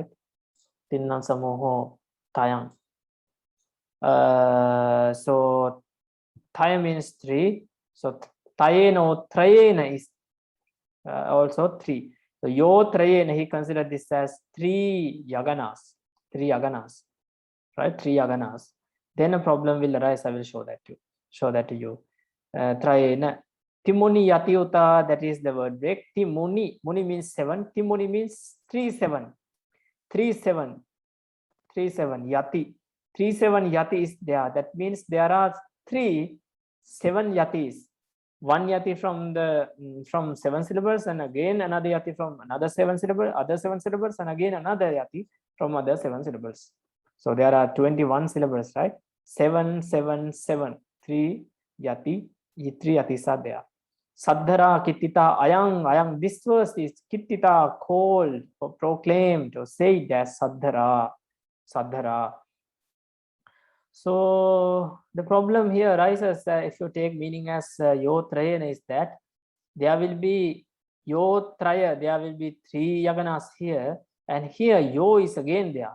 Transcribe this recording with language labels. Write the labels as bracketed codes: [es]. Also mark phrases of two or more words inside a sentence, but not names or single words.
[pi] Tinna Samuho Thayang. [en] So Thaya means 3. So [pi] Thayeno Trayena [en] is also 3. So [pi] Yo Trayena, [en] he considered this as 3 yaganas. 3 yaganas. Right? 3 yaganas. Then a problem will arise. I will show that to you. Trayena. [pi] Timuni Yatiuta, [en] that is the word break. Timuni. Muni means 7. Timuni means 3 7. 3 7. 3 7. Yati. 3 7 yati is there. That means there are 3 7 yatis. 1 yati from 7 syllables, and again another yati from another 7 syllables, other 7 syllables, and again another yati from other 7 syllables. So there are 21 syllables, right? 7 7 7. 3 yati. 3 yatis are there. [pi] Saddhara kittita ayang. [en] This verse is kittita, called or proclaimed or said as Saddhara. So the problem here arises if you take meaning as [pi] Yo Trayana [en] is that there will be [pi] Yo Traya, [en] there will be 3 yaganas here, and here Yo is again there.